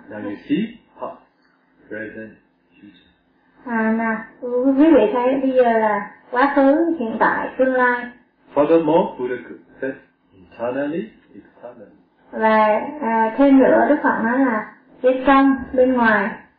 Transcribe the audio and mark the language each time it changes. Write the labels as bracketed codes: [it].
[en] Now you see, past, present, future. [vi] Nào, quý vị thấy bây giờ là quá khứ, hiện tại, tương lai. [en] Furthermore, Buddha said internally, externally. [vi] Và thêm nữa, Đức Phật nói là bên trong, bên ngoài.